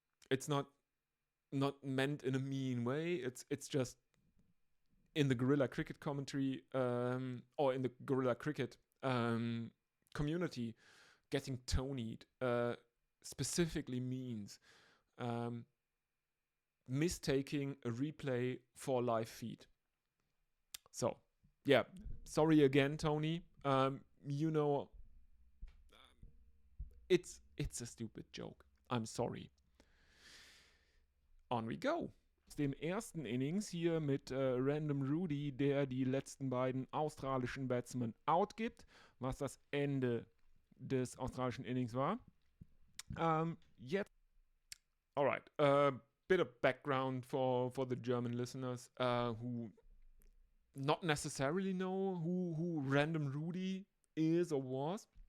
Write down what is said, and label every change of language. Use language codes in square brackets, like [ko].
[en] It's not meant in a mean way. It's just in the Guerrilla Cricket commentary or in the Guerrilla Cricket community, getting tonied specifically means mistaking a replay for a live feed. So, yeah, sorry again, Tony. You know, it's a stupid joke. I'm sorry. On we go. [de] Aus dem ersten Innings hier mit Random Rudy, der die letzten beiden australischen Batsmen outgibt, was das Ende des australischen Innings war. Jetzt. [en] Alright, bit of background for the German listeners who not necessarily know who Random Rudy is or was.